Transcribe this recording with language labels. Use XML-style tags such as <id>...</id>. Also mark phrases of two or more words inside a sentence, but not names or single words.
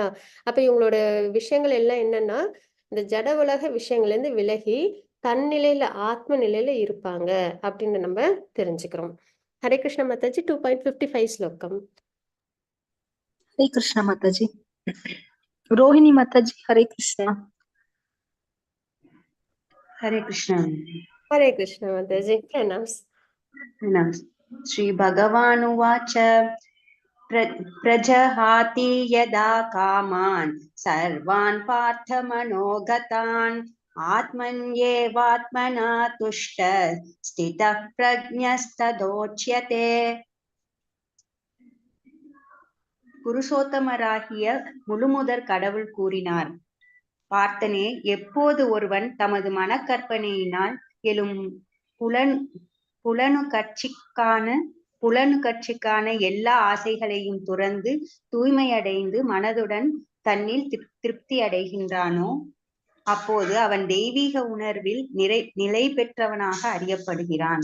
<ta>அப்ப இவங்களோட விஷயங்கள் எல்லாம் என்னன்னா, இந்த ஜட உலக விஷயங்கள்லேருந்து விலகி தன் நிலையில ஆத்ம நிலையில இருப்பாங்க அப்படின்னு நம்ம தெரிஞ்சுக்கிறோம். ஹரே கிருஷ்ண மாதாஜி 2.55 ஸ்லோகம். ஹரே கிருஷ்ணா மாதாஜி. ரோஹிணி மாதாஜி ஹரே கிருஷ்ணா.</ta> <hi>हरे कृष्ण। हरे कृष्ण माताजी प्रणाम्स।</hi> <sa>श्रीभगवानुवाच प्रजहाति यदा कामान् सर्वान् पार्थमनोगतान् आत्मन्येवात्मना तुष्टः स्थितः प्रज्ञस्तदोच्यते।</sa> <ta>புருஷோத்தமராகிய முழுமுதற் கடவுள் கூறினார், பார்த்தனே, எப்போது ஒருவன் தமது மனக்கற்பனையினால் எழும் புலனுக்கட்சிக்கான எல்லா ஆசைகளையும் துறந்து தூய்மையடைந்து மனதுடன் தன்னில் திருப்தி அடைகின்றானோ, அப்போது அவன் தெய்வீக உணர்வில் நிலை பெற்றவனாக அறியப்படுகிறான்.</ta>